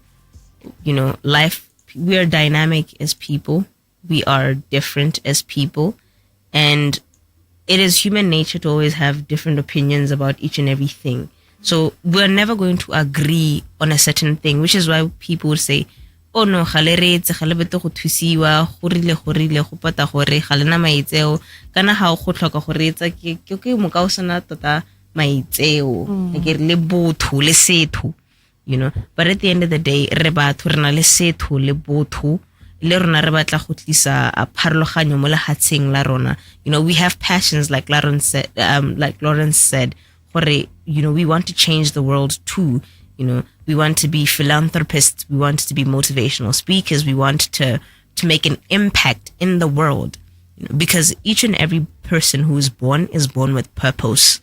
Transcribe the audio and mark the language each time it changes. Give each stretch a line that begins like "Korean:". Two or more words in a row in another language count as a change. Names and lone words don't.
English: Life, we are dynamic as people. We are different as people. And it is human nature to always have different opinions about each and everything. So we're never going to agree on a certain thing, which is why people would say, oh no,
Tswana: kana ha go tlhoka go reetsa ke moka o sena tota maitseo ke le botho le setho,
English: but at the end of the day
Tswana: re batho re na le setho le botho le rona re batla go tlisa a pharologanyo mo lehatsheng la rona.
English: We have passions, like Lawrence said, we want to change the world too. We want to be philanthropists, we want to be motivational speakers, we want to make an impact in the world, because each and every person who is born with purpose.